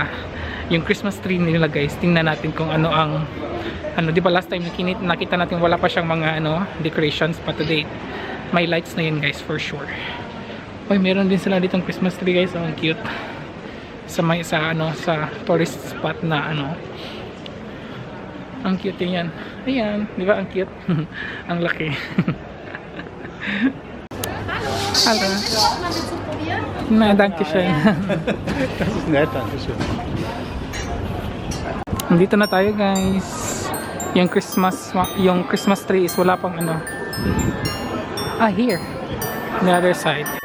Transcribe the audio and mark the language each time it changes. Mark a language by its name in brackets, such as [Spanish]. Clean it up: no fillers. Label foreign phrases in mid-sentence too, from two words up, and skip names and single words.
[Filipino] Yung [English] Christmas tree [Filipino] nila guys, tingnan natin kung ano ang di ba [English] last time [Filipino] nakita natin wala pa siyang mga decorations, pa today may lights na yun guys [English] for sure. [Filipino] Oy, meron din sila ditong [English] Christmas tree [Filipino] guys, ang cute. Sa [English] tourist spot [Filipino] na ang cute yan. Ayan, di ba ang cute? Ang laki. [German] Hallo. Na, danke schön. Das ist nett, danke schön. [Filipino] Nandito na tayo guys. Yung [English] Christmas tree is [Filipino] wala pang here. [English] On the other side.